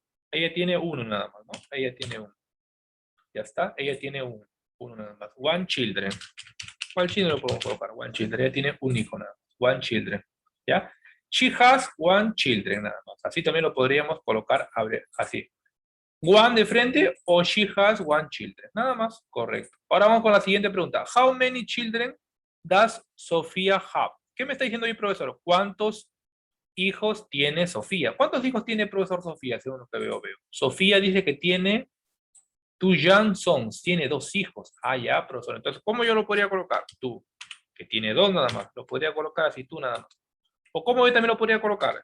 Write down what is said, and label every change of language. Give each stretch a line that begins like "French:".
Spanish: Ella tiene uno nada más, ¿no? Ella tiene uno. Ya está, ella tiene uno nada más.
English: One children.
Spanish: ¿Cuál children lo podemos colocar? One children. Ella tiene un hijo nada más.
English: One children.
Spanish: ¿Ya?
English: She has one children
Spanish: nada más. Así también lo podríamos colocar así.
English: One
Spanish: de frente o
English: she has one children.
Spanish: Nada más. Correcto. Ahora vamos con la siguiente pregunta.
English: How many children does Sofía have?
Spanish: ¿Qué me está diciendo ahí, profesor? ¿Cuántos hijos tiene Sofía? ¿Cuántos hijos tiene profesor Sofía? Según lo que veo. Sofía dice que tiene
English: two young sons.
Spanish: Tiene 2 hijos. Ah, ya, profesor. Entonces, ¿cómo yo lo podría colocar? Tú, que tiene 2 nada más. Lo podría colocar así, tú nada más. O ¿cómo yo también lo podría colocar?